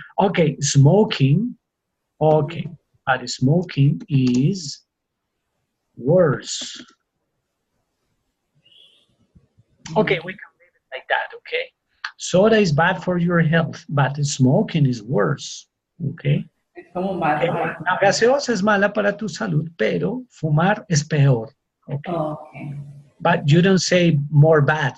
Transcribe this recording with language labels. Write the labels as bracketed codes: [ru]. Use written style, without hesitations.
[en] Okay, smoking. Okay, but smoking is worse. Okay, we can leave it like that, okay? Soda is bad for your health, but smoking is worse, okay? [es] La gaseosa es mala para tu salud, pero fumar es peor. [en] Okay. But you don't say more bad.